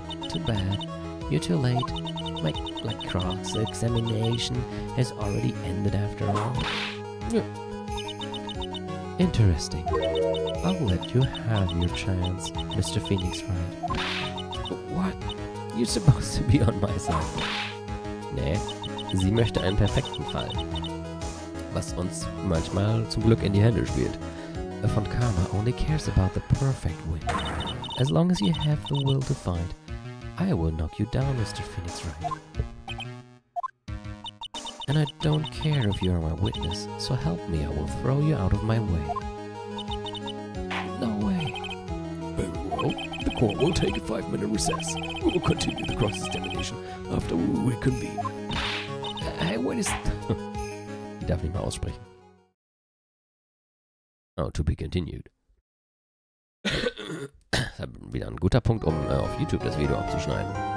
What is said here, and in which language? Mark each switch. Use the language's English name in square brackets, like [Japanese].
[English] Too bad. You're too late. My cross-examination has already ended after all. Interesting. I'll let you have your chance, Mr. Phoenix Wright. What? You're supposed to be on my side. [German] Nee, sie möchte einen perfekten Fall. Was uns manchmal zum Glück in die Hände spielt. [English] Von Karma only cares about the perfect win. As long as you have the will to fight, I will knock you down, Mr. Phoenix Wright. And I don't care if you are my witness, so help me, I will throw you out of my way. No way. Very well. The court will take a 5-minute recess. We will continue the cross-examination after we reconvene. Hey, wait a second. [German] Ich darf nicht mal aussprechen. [English] Oh, to be continued. [German] Das ist wieder ein guter Punkt, um auf YouTube das Video abzuschneiden.